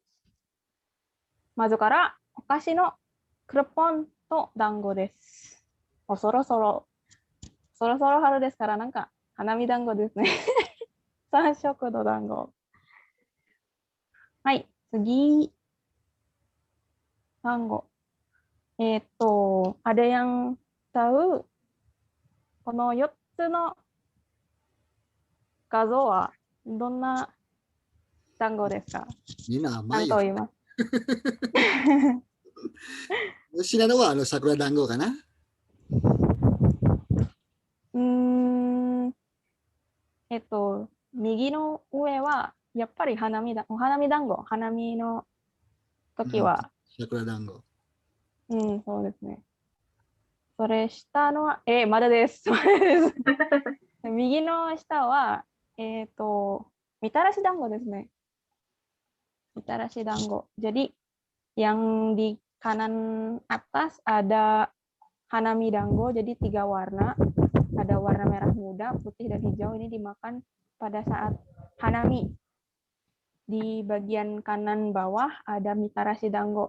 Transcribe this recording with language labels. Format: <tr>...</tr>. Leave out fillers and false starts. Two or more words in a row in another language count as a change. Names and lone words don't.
<ja>まずからお菓子のクルポンと団子です。そろそろ春ですから、なんか花見団子ですね。3色の団子。はい、次。団子。</ja> <id>ada yang tahu</id> <ja>この4つの画像はどんな団子ですか？みんな甘何いよ。と言います。知らんのは桜団子かな。右の上はやっぱりお花見団子。花見の時は。桜団子。そうですね。それ下のは、まだです。右の下は、みたらし団子ですね。</ja> <id>みたらし団子。Jadi, yang di kanan atas ada hanami dango, jadi 3 warna. Ada warna merah muda, putih, dan hijau. Ini dimakan pada saat hanami. Di bagian kanan bawah ada mitarashi dango.</id>